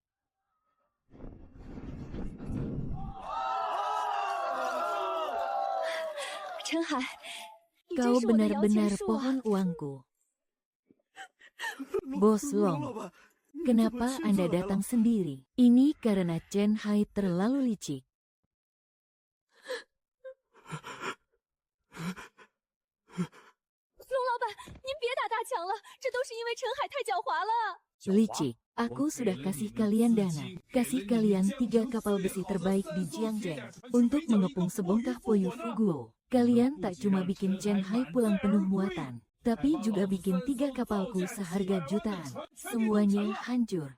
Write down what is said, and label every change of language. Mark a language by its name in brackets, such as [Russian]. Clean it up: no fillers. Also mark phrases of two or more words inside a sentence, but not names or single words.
[Indonesian] Chen Hai, Kau benar-benar pohon uangku. Bos Long, kenapa Anda datang sendiri? Ini karena Chen Hai terlalu licik. [Chinese] 龙老板，您别打大强了，这都是因为陈海太狡猾了。 [Indonesian] Licik, aku sudah kasih kalian dana. Kasih kalian 3 kapal besi terbaik di Jiangzheng untuk mengepung sebongkah Poyu Fuguo. Kalian tak cuma bikin Chen Hai pulang penuh muatan, tapi juga bikin 3 kapalku seharga jutaan. Semuanya hancur.